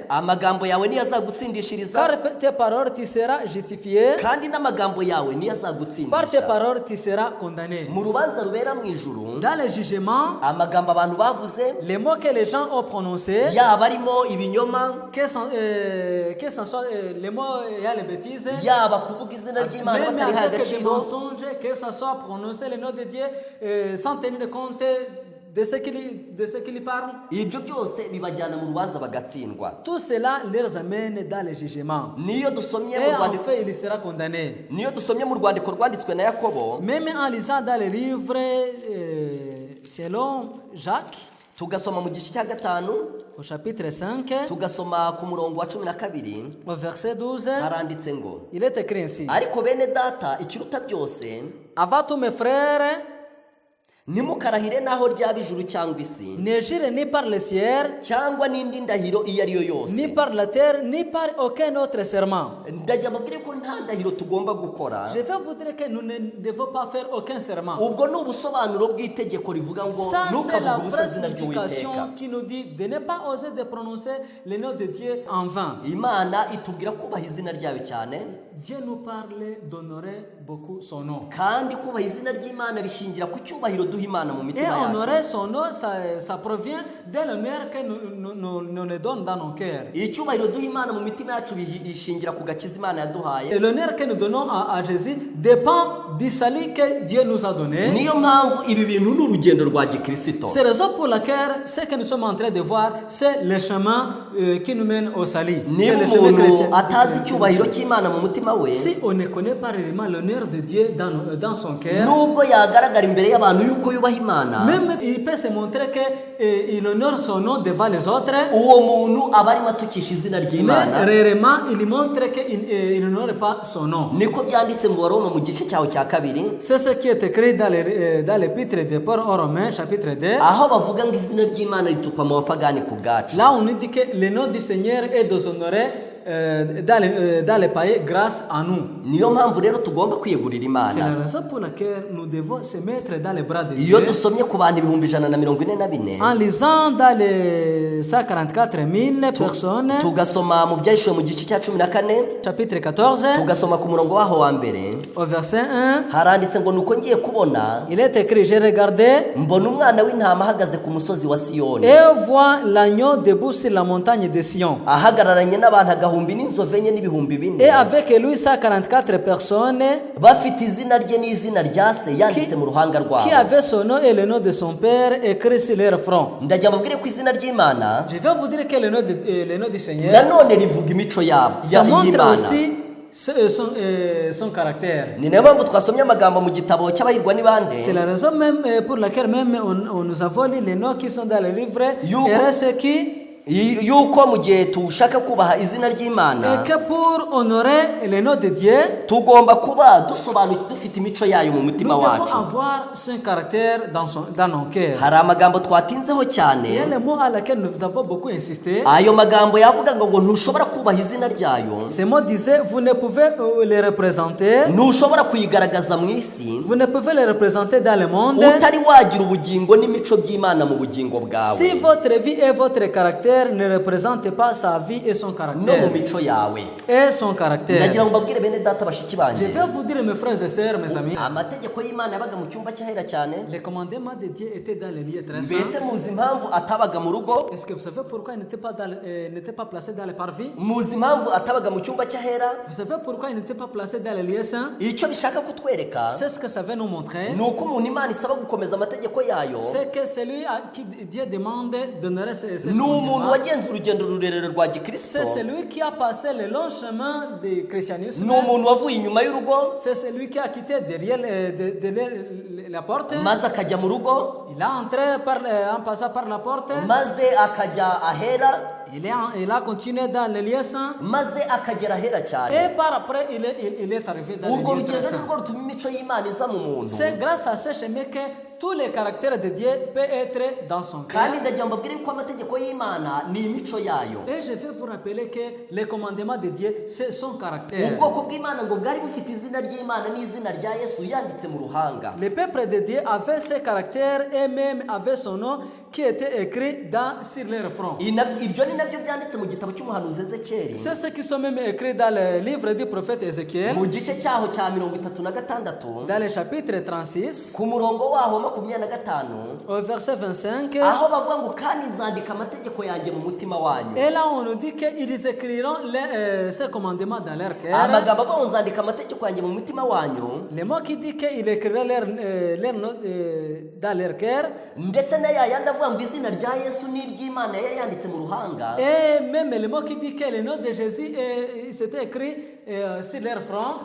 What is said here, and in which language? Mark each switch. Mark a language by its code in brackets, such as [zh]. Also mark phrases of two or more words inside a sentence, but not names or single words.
[rw] amagambo yawe niyo azagutsindishiriza, [fr] car tes paroles tu seras justifié, [rw] kandi n'amagambo yawe niyo [fr] par tes [rw] azagutsindisha. [fr] paroles tu seras condamné. [rw] Mu rubanza rubera mu ijuru, [fr] Dans le jugement, [rw] amagambo abantu bavuze, [fr] les mots que les gens ont prononcés, [rw] yaba arimo ibinyoma, [fr] que ce soit les mots et les bêtises, [rw] yaba kuvuga izina ry'Imana [fr] même [rw] batarihaye [fr] avec des [rw] agaciro, [fr] mensonges, que ce soit prononcer le nom de Dieu sans tenir compte de ce qu'il parle, [rw] ibyo byose bibajyana mu rubanza bagatsindwa. [fr] tout cela les amène dans le jugement. [rw] Niyo dusomye [fr] Et [rw] mu [fr] en [rw] rwandiko [fr] fait, il sera condamné. [rw] niyo dusomye mu rwandiko rwanditswe na Yakobo, [fr] Même en lisant dans les livres selon Jacques, [rw] tugasoma mu gice cya gatanu [fr] au chapitre 5, [rw] tugasoma ku murongo wa 12 [fr] au verset 12, [rw] haranditse ngo [fr] il est écrit ainsi: [rw] ariko bene data ikiruta byose [fr] Avant tous mes frères, [rw] ntimukarahire n'aho ryaba ijuru cyangwa isi [fr] ne jure ni par le ciel, [rw] cyangwa n'indi ndahiro iyo ari yo [fr] ni [rw] yose. [fr] par la terre, ni par aucun autre serment. [rw] Ndagira mbabwire ko nta ndahiro tugomba gukora. [fr] Je vais vous dire que nous ne devons pas faire aucun serment. [rw] Ubwo ni ubusobanuro bw'itegeko rivuga ngo [fr] Ça, c'est [rw] ntukavuge [fr] la [rw] ubusa [fr] vraie [rw] izina ry'Uwiteka. [fr] signification qui nous dit de ne pas oser de prononcer le nom de Dieu en vain. [rw] Imana itubwira kubaha izina ryayo cyane, [fr] Dieu nous parle d'honorer beaucoup son nom. [rw] kandi kubaha izina ry'Imana bishingira ku cyubahiro duha Imana mu [fr] Et [rw] mitima yacu. [fr] honorer son nom, ça provient de l'honneur que nous le donne dans nos cœurs. [rw] Icyubahiro duha Imana mu mitima yacu bishingira ku gakiza Imana yaduhaye. [fr] Et l'honneur que nous donnons à Jésus dépend du salut que Dieu nous a donné. [rw] Niyo mpamvu ibi bintu ni urugendo rwa gikristo. [fr] C'est la raison pour laquelle ce que nous sommes en train de voir, c'est le chemin qui nous mène au salut. C'est [rw] Niba [fr] le chemin [rw] umuntu [fr] chrétien. [rw] atazi icyubahiro cy'Imana mu mutima we, [fr] Si on ne connaît pas réellement l'honneur de Dieu dans son cœur, [rw] nubwo yagaragara imbere y'abantu yuko yubaha Imana, [fr] même il peut se montrer qu'il honore son nom devant les autres, [rw] uwo muntu aba arimo atukisha izina [fr] mais [rw] ry'Imana. [fr] réellement il montre qu'il n'honore pas son nom. [rw] Niko byanditse mu Baroma mu gice cyaho cya kabiri, [fr] C'est ce qui est écrit dans l'épître de Paul aux Romains, chapitre 2. [rw] aho bavuga ngo izina ry'Imana ritukwa mu bapagani ku bwacu. [fr] Là, on nous dit que le nom du Seigneur est déshonoré dans les païens grâce à nous. [rw] Niyo mpamvu rero tugomba kwiyegurira [fr] C'est la [rw] Imana. [fr] raison pour laquelle nous devons se mettre dans les bras de [rw] Iyo [fr] Dieu. [rw] dusomye ku bantu 144 [fr] En lisant dans les 144 000 personnes, [rw] tugasoma mu byahishuwe mu gice cya 14, [fr] chapitre 14, [rw] tugasoma ku murongo waho wa mbere, [fr] au verset 1, [rw] haranditse ngo nuko ngiye kubona [fr] il est écrit: J'ai regardé [rw] mbona umwana w'intama ahagaze ku musozi wa Siyoni, [fr] et vois l'agneau debout sur la montagne de Sion. [rw] ahagararanye n'abantu agahumbi n'inzovu enye n'ibihumbi [fr] Et [rw] bine, [fr] avec lui 144 personnes [rw] bafite izina rye n'izina rya se yanditse mu ruhanga [fr] qui [rw] rwabo. [fr] avaient son nom et le nom de son père écrit sur leur front. [rw] Ndagira mbabwire ko izina ry'Imana [fr] Je vais vous dire que le nom du Seigneur, [rw] nanone rivuga imico yabo [fr] ça montre [rw] y'Imana. [fr] aussi son caractère. [rw] Ni nayo mpamvu twasomye amagambo mu gitabo cy'abahirwa ni bande, [fr] C'est la raison même pour laquelle même on nous avons lu les noms qui sont dans le livre [rw] Yuko- [fr] et ceux qui [rw] yuko mu gihe tushaka kubaha izina [fr] et [rw] ry'Imana [fr] que pour honorer le nom de Dieu, [rw] tugomba kuba dusobanukiwe dufite imico yayo mu [fr] nous [rw] mutima [fr] devons [rw] wacu. [fr] avoir son caractère dans nos cœurs. [rw] Hari amagambo twatinzeho [fr] Il y a [rw] cyane, [fr] le mot à laquelle nous avons beaucoup insisté. [rw] ayo magambo yavuga ngo ntushobora kubaha izina ryayo, [fr] Ces mots disaient: vous ne pouvez les représenter, [rw] ntushobora kuyigaragaza mu isi [fr] vous ne pouvez les représenter dans le monde [rw] utari wagira ubugingo n'imico by'Imana mu bugingo bwawe [fr] si votre vie et votre caractère ne représentent pas sa vie et son [rw] no mu [fr] caractère. [rw] mico yawe. [fr] Et son caractère. [rw] Ndagira ngo mbabwire bene data bashiki [fr] Je [rw] banjye, [fr] vais vous dire, mes frères et sœurs, mes amis, [rw] amategeko y'Imana yabaga mu cyumba cyahera cyane. [fr] les commandements de Dieu étaient dans les lieux très saints. [rw] Mbese muzi impamvu atabaga mu rugo? [fr] Est-ce que vous savez pourquoi ils n'étaient pas placés dans les parvis? [rw] Muzi impamvu atabaga mu cyumba cyahera? [fr] Vous savez pourquoi ils n'étaient pas placés dans les lieux saints? [rw] Icyo bishaka kutwereka [fr] C'est ce que ça veut nous montrer. [rw] ni uko umuntu Imana isaba gukomeza amategeko yayo [fr] C'est que celui à qui Dieu demande d'honorer ses [rw] ni umuntu [fr] commandements, [rw] wagenze urugendo rurerure rwa gikristo, [fr] c'est celui qui a passé le long chemin du christianisme. [rw] ni umuntu wavuye inyuma y'urugo [fr] C'est celui qui a quitté derrière la porte. [rw] maze akajya mu rugo, [fr] Il a entré en passant par la porte. [rw] maze akajya ahera, [fr] Il a continué dans les lieux saints. [rw] maze akagera ahera [fr] Et [rw] cyane. [fr] par après, il est arrivé dans [rw] Urwo [fr] les lieux très [rw] rugendo [fr] saints. [rw] nirwo rutuma imico y'Imana iza mu muntu. [fr] C'est grâce à ce chemin que tous les caractères de Dieu peuvent être dans son cœur. [rw] Kandi ndagira ngo mbabwire ko amategeko y'Imana ni imico yayo. [fr] Et je vais vous rappeler que les commandements de Dieu, c'est son caractère. [rw] Ubwoko bw'Imana ngo bwari bufite izina ry'Imana n'izina rya Yesu yanditse mu ruhanga. [fr] Le peuple de Dieu avait ses caractères et même avait son nom qui était écrit sur leur front. [rw] Ibyo ni nabyo byanditse mu gitabo cy'umuhanuzi Ezekiyeli [fr] C'est ce qui sont même écrits dans le livre du prophète Ézéchiel, [rw] mu gice cyaho cya 36 [fr] dans le chapitre 36, [rw] ku murongo waho wa 25, [fr] au verset 25. [rw] aho bavuga ngo kandi nzandika amategeko yanjye mu mutima wanyu. [fr] Et là, on nous dit qu'ils écriront ces commandements dans leur cœur. [rw] Amagambo avuga ngo nzandika amategeko yanjye mu mutima wanyu, [fr] Le mot qui dit qu'il écrira leur nom dans leur cœur, [rw] ndetse na ya yandi aravuga ngo izina rya Yesu ni iry'Imana yari yanditse mu ruhanga. [fr] Et même le mot qui dit que le nom de Jésus c'était écrit sur leur front.